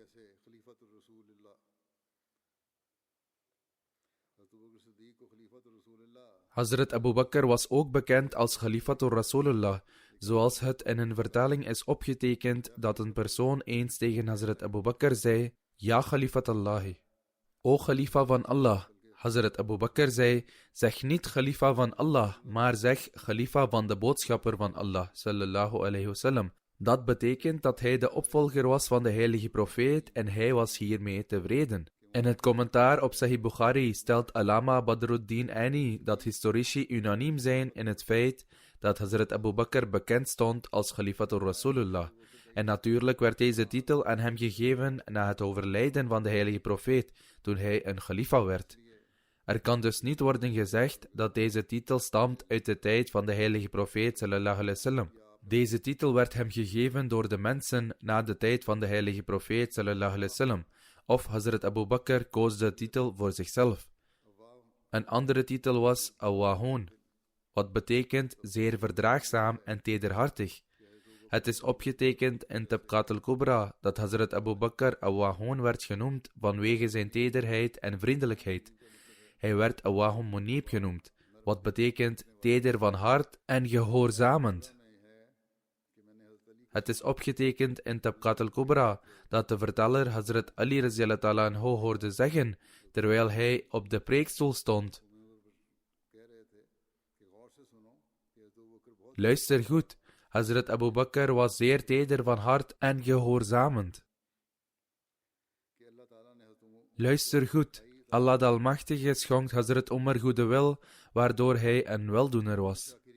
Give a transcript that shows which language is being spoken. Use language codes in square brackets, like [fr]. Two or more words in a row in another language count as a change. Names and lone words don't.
[nl] Hazrat Abu Bakr was ook bekend als Khalifatul Rasulullah, zoals het in een vertaling is opgetekend dat een persoon eens tegen Hazrat Abu Bakr zei, [ar] يا خليفة الله, [nl] O Khalifa van Allah. Hazrat Abu Bakr zei, zeg niet Khalifa van Allah, maar zeg Khalifa van de boodschapper van Allah, [ar] صلى الله عليه وسلم. [nl] Dat betekent dat hij de opvolger was van de heilige profeet en hij was hiermee tevreden. In het commentaar op Sahih Bukhari stelt Alama Badruddin Aini dat historici unaniem zijn in het feit dat Hazrat Abu Bakr bekend stond als Khalifatul Rasulullah. En natuurlijk werd deze titel aan hem gegeven na het overlijden van de heilige profeet, toen hij een khalifa werd. Er kan dus niet worden gezegd dat deze titel stamt uit de tijd van de heilige profeet [ar] صلى الله عليه وسلم. [nl] Deze titel werd hem gegeven door de mensen na de tijd van de heilige profeet [ar] صلى الله عليه وسلم, [nl] of Hazrat Abu Bakr koos de titel voor zichzelf. Een andere titel was Awahun, wat betekent zeer verdraagzaam en tederhartig. Het is opgetekend in Tabqat al-Kubra dat Hazrat Abu Bakr Awahun werd genoemd vanwege zijn tederheid en vriendelijkheid. Hij werd [ar] أواه منيب [nl] genoemd, wat betekent teder van hart en gehoorzamend. Het is opgetekend in Tabqat al-Kubra dat de verteller Hazrat Ali [ar] رضي الله عنه [nl] hoorde zeggen, terwijl hij op de preekstoel stond. Luister goed, Hazrat Abu Bakr was zeer teder van hart en gehoorzamend. Luister goed, Allah de Almachtige schonk Hazrat Umar goede wil, waardoor hij een weldoener was.